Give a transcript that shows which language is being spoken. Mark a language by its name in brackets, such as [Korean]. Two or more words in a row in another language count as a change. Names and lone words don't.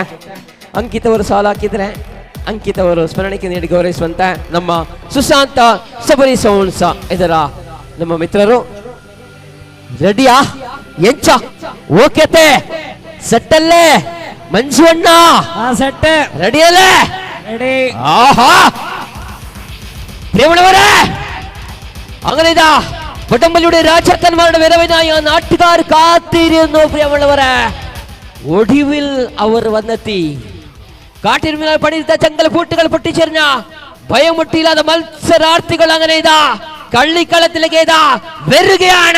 [Kannada] ಅಂಕಿತ್ ಅವರು ಸಾಲ ಹಾಕಿದ್ರೆ ಅಂಕಿತ್ ಅವರು ಸ್ಮರಣಿಕೆ ನೀಡಿ ಗೌರವಿಸುವಂತೆ ನಮ್ಮ ಸುಶಾಂತ ಶಬರಿ ಸೌಂಡ್ಸ್ ಇದರ ನಮ್ಮ ಮಿತ್ರರು. [Tulu] ರೆಡಿಯಾ ಎಂಚ ಓಕೆತೆ ಸೆಟ್ಟಲ್ಲೇ ಮಂಜುವಣ್ಣ ಸೆಟ್ ರೆಡಿಯಲ್ಲೇ ರೆಡಿ. [Kannada] ಆಹಾ ಪ್ರೇಮಳವರೇ [Malayalam] അങ്ങനെയിത വടംവലിയുടെ രാജാക്കന്മാരുടെ വരവിനായി ആ നാട്ടുകാർ കാത്തിരുന്നു. പ്രിയമുള്ളവരെ ഒടുവിൽ അവർ വന്നെത്തി. കാട്ടിരുമിനാൽ പണിത ചങ്കൽപൂട്ടുകൾ പൊട്ടിച്ചെറിഞ്ഞ ഭയമുട്ടിയില്ലാതെ മത്സരാർത്ഥികൾ അങ്ങനെ ഇതാ കള്ളിക്കളത്തിലേക്ക് ഇതാ വരികയാണ്.